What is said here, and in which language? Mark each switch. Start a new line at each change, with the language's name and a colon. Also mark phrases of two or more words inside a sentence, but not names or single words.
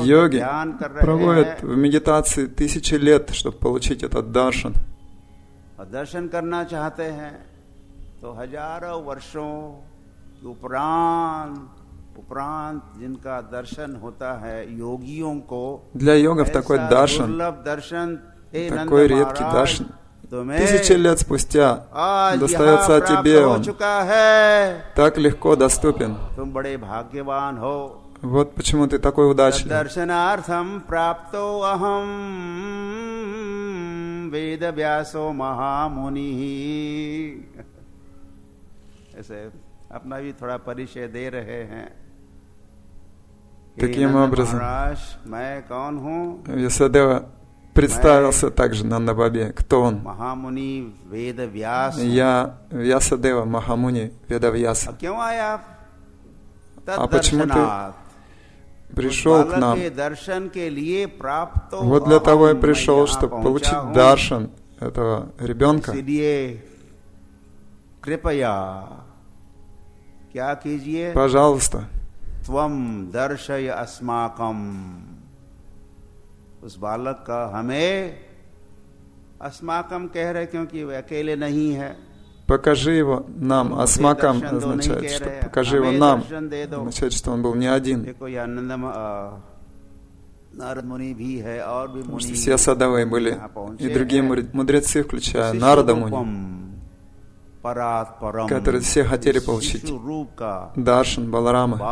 Russian: Йоги
Hindi: ध्यान कर रहे
Russian: проводят
Hindi: हैं
Russian: в медитации 1000 лет, чтобы получить этот даршан.
Hindi: और दर्शन करना चाहते हैं, तो हजारों वर्षों के उपरांत जिनका दर्शन होता है योगियों को,
Russian: Для йогов такой даршан,
Hindi: दुर्लभ दर्शन,
Russian: такой редкий даршан, 1000 лет спустя достается тебе он, так легко доступен.
Hindi: तुम बड़े भाग्यवान हो।
Russian: Вот почему ты такой удачлив.
Sanskrit: दर्शनार्थम प्राप्तो अहम वेद व्यासो महामुनि।
Hindi: ऐसे अपना भी थोड़ा परिचय दे रहे हैं।
Russian: Таким образом,
Hindi: महाराज, मैं कौन हूँ?
Russian: Вьясадева представился также Нандабабе. Кто он?
Hindi: महामुनि वेद व्यास।
Russian: Я Вьясадева Махамуни Ведавьяса.
Hindi: क्यों आया
Russian: а почему ты пришел к нам? Вот для того я пришел, чтобы получить даршан этого ребенка. Пожалуйста,
Sanskrit: त्वम दर्शय अस्माकम,
Hindi: उस बालक का हमें अस्माकम कह रहे क्योंकि वे अकेले नहीं है.
Russian: Покажи его нам. Асмакам означает, что покажи его нам. Означает, что он был не один. Потому что все садавы были и другие мудрецы, включая Нарада Муни, которые все хотели получить даршан Баларама.